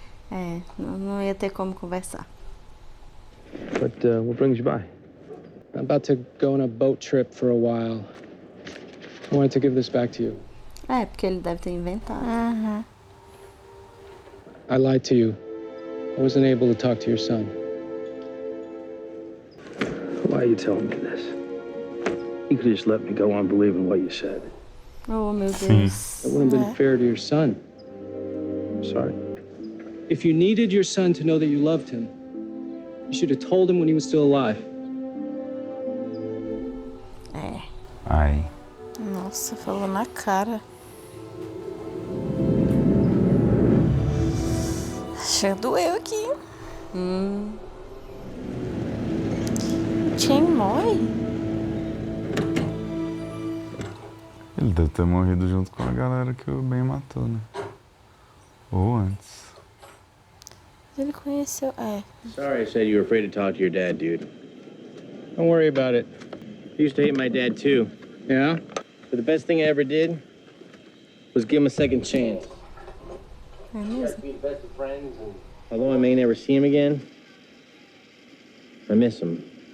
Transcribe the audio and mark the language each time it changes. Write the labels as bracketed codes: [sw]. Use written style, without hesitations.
[pt] É, não ia ter como conversar. [en] What brings you by? I'm about to go on a boat trip for a while. I wanted to give this back to you. [pt] Porque ele deve ter inventado. [en] I lied to you. I wasn't able to talk to your son. Why are you telling me this? You could just let me go on believing what you said. [pt] Oh, meu Deus. [en] That wouldn't have been fair to your son. I'm sorry. If you needed your son to know that you loved him, you should have told him when he was still alive. [pt] Ai. Nossa, falou na cara. Já doeu aqui. Quem morre? Ele deve ter morrido junto com a galera que o Ben matou, né? Ou antes. Ele conheceu... [en] Sorry I said you were afraid to talk to your dad, dude. Don't worry about it. I used to hate my dad, too. Yeah? But the best thing I ever did was give him a second chance. [pt] É mesmo? [en] Be the best of friends, and although I may never see him again, I miss him.